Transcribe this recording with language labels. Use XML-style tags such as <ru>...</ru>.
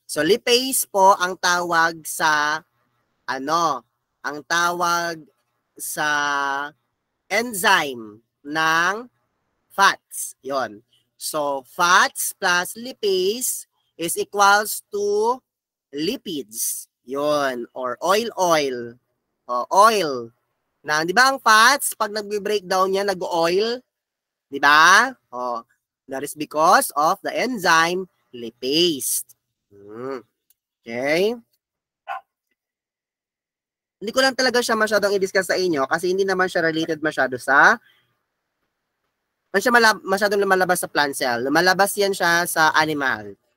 <tl>So, lipase po ang tawag sa, ang tawag sa enzyme ng fats. Yon.</tl> <en>So, fats plus lipase is equals to lipids. Yon. Or oil. Oil.</en> <tl>Di ba ang fats, pag nag-breakdown niya, nag-oil? Di ba?</tl> <en>That is because of the enzyme lipase. Okay?</en> <tl>Hindi ko lang talaga siya masyadong i-discuss sa inyo kasi hindi naman siya related masyado sa masyadong lumalabas sa plant cell. Lumalabas yan siya sa animal.</tl>